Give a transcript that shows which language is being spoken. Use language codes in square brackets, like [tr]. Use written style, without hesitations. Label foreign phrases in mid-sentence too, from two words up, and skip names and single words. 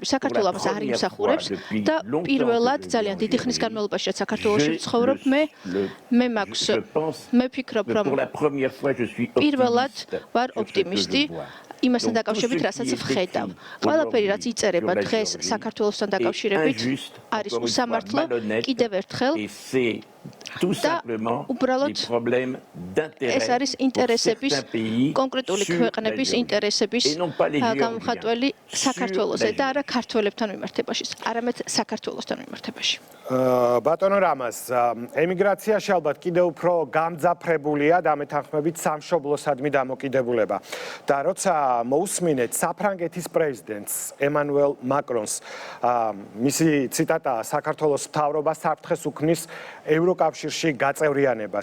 [ka] საქართველო ამას არ იმსახურებს და პირველად ძალიან დიდი ხნის განმავლობაში, რაც საქართველოში ვცხოვრობ, მე ვფიქრობ, რომ პირველად ვარ ოპტიმისტი. იმასთან დაკავშირებით, რასაც ვხედავ. ყველაფერი, რაც იწერება დღეს საქართველოსთან დაკავშირებით, არის უსამართლო. კიდევ ერთხელ [fr] tout simplement des problèmes d'intérêt pour certains pays sur la Géorgie. Et non pas les [ka] გამოხატველი საქართველოსზე და არა ქართველებთან მიმართებაში, არამედ საქართველოსთან მიმართებაში. ბატონო რამაზ, ემიგრაციაში ალბათ კიდევ უფრო გამძაფრებულია და მეთანხმებით სამშობლოსადმი დამოკიდებულება. და როცა მოусმინეთ საფრანგეთის პრეზიდენტს ემანუელ მაკრონს, მისი ციტატაა საქართველოს მთავრობა საფრთხეს უქმნის ევროკავშირში გაწევრიანებას.